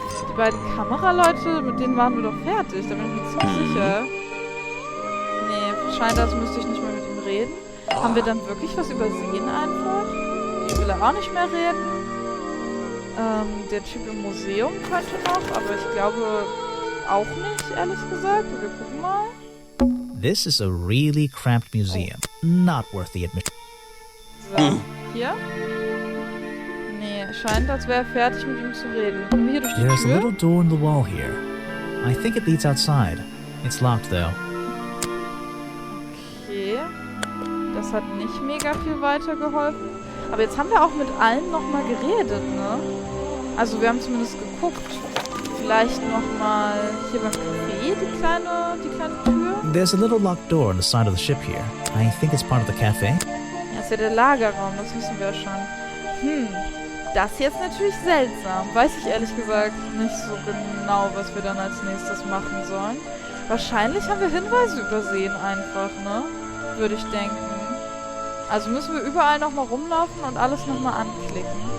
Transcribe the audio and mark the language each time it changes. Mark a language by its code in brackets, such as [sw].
[de] Die beiden Kameraleute, mit denen waren wir doch fertig. Da bin ich mir ziemlich sicher. Nee, scheint, als müsste ich nicht mehr mit ihm reden. Haben wir dann wirklich was übersehen einfach? Ich will auch nicht mehr reden. Der Typ im Museum könnte noch, aber ich glaube auch nicht, ehrlich gesagt. Wir gucken mal. [en] This is a really cramped museum. Not worth the admission. [de] So, hier. Nee, scheint, als wäre er fertig mit ihm zu reden. Kommen wir hier durch die [en] There's [de] Tür? [en] a little door in the wall here. I think it leads outside. It's locked though. Okay. [de] Das hat nicht mega viel weitergeholfen. Aber jetzt haben wir auch mit allen nochmal geredet, ne? Also wir haben zumindest geguckt. Vielleicht nochmal hier beim Café die kleine Tür. [en] There's a little locked door on the side of the ship here. I think it's part of the cafe. [de] Ja, ist ja der Lagerraum, das wissen wir ja schon. Das hier ist natürlich seltsam. Weiß ich ehrlich gesagt nicht so genau, was wir dann als nächstes machen sollen. Wahrscheinlich haben wir Hinweise übersehen einfach, ne? Würde ich denken. Also müssen wir überall nochmal rumlaufen und alles nochmal anklicken.